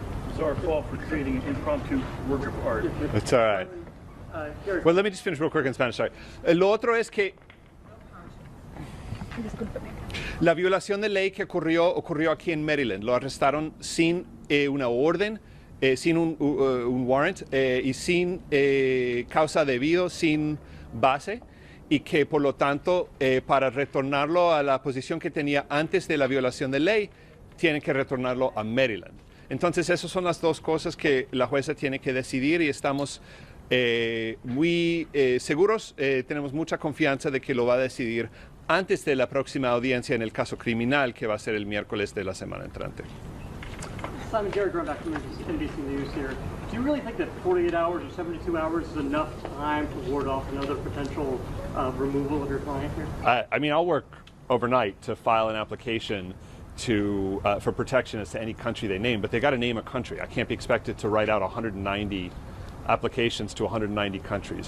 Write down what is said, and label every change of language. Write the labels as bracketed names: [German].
[English] It's our fault for creating an impromptu work of art. It's all right. Well, let me just finish real quick in Spanish. Sorry. [Spanish] Lo otro es que la violación de ley que ocurrió aquí en Maryland. Lo arrestaron sin una orden, sin un warrant y sin causa debido, sin base, y que por lo tanto para retornarlo a la posición que tenía antes de la violación de ley tienen que retornarlo a Maryland. Entonces, esas son las dos cosas que la jueza tiene que decidir y estamos muy seguros, tenemos mucha confianza de que lo va a decidir antes de la próxima audiencia en el caso criminal, que va a ser el miércoles de la semana entrante. [English] Simon, Jared Grunback from NBC News here. Do you really think that 48 hours or 72 hours is enough time to ward off another potential removal of your client here? I mean, I'll work overnight to file an application to for protection as to any country they name, but they got to name a country. I can't be expected to write out 190 applications to 190 countries.